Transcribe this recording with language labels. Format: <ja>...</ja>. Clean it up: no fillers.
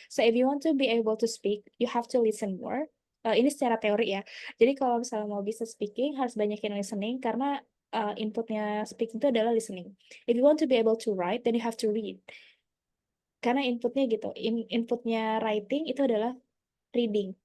<en>So if you want to be able to speak, you have to listen more.</en> <id>Ini secara teori ya. Jadi kalau misalnya mau bisa speaking, harus banyakin listening karena inputnya speaking itu adalah listening.</id> <en>If you want to be able to write, then you have to read.</en> <id>Karena inputnya gitu, inputnya writing itu adalah reading.</id>